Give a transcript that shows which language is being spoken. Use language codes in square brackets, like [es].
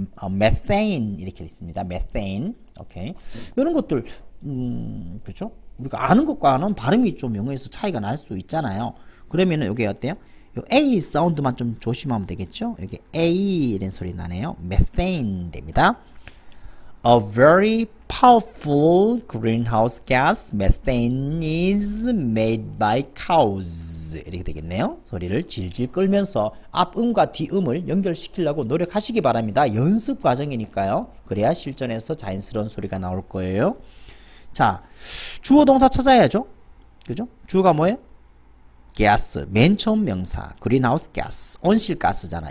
[ko] 메테인 이렇게 있습니다. 메테인. 오케이. 이런 것들 그렇죠? 우리가 아는 것과는 발음이 좀 영어에서 차이가 날 수 있잖아요. 그러면은 이게 어때요? 요 A 사운드만 좀 조심하면 되겠죠? 여기 A 이런 소리 나네요. 메테인 됩니다. [en] A very powerful greenhouse gas, methane, is made by cows. [ko] 이렇게 되겠네요. 소리를 질질 끌면서 앞음과 뒤음을 연결시키려고 노력하시기 바랍니다. 연습 과정이니까요. 그래야 실전에서 자연스러운 소리가 나올 거예요. 자, 주어 동사 찾아야죠. 그죠? 주어가 뭐예요? gas, 맨 처음 명사, greenhouse gas, 온실가스잖아.